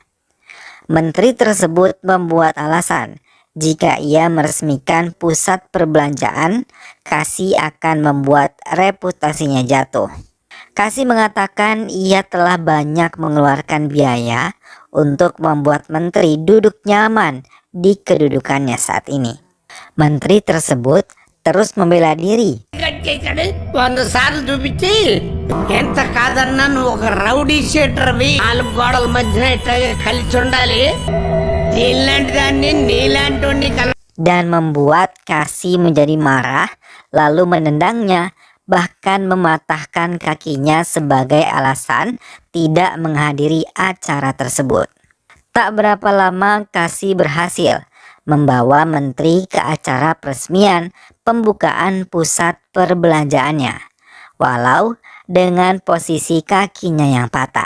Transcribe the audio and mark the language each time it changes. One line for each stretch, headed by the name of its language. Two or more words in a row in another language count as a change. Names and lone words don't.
Indonesian: Menteri tersebut membuat alasan jika ia meresmikan pusat perbelanjaan, Kasih akan membuat reputasinya jatuh. Kasih mengatakan ia telah banyak mengeluarkan biaya untuk membuat menteri duduk nyaman di kedudukannya saat ini. Menteri tersebut terus membela diri.
Telugu: వంద సార్లు చూపించి ఎంత కాదన్నా నువ్వు ఒక రౌడీ షీటర్వి, నాలుగు గోడల మధ్యన ఇట్లాగే కలిసి ఉండాలి, నీలాంటి దాన్ని నీలాంటి
Indonesian: Dan membuat Kasih menjadi marah lalu menendangnya, bahkan mematahkan kakinya sebagai alasan tidak menghadiri acara tersebut. Tak berapa lama Kasih berhasil membawa menteri ke acara peresmian pembukaan pusat perbelanjaannya, walau dengan posisi kakinya yang patah.